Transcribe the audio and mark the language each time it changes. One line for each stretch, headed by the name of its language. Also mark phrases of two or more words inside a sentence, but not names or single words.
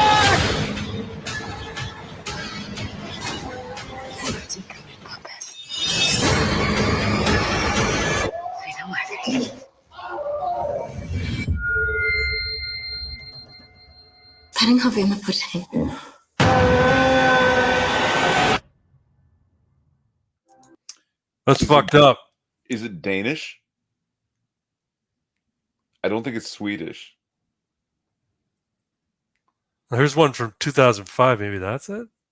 Welsh: Ti'n cymryd popeth. Fi'n awyddus. Pa'n anghofio am y pwdin.
English: That's fucked up. Is it Danish? I don't think it's Swedish. There's one from 2005. Maybe that's it.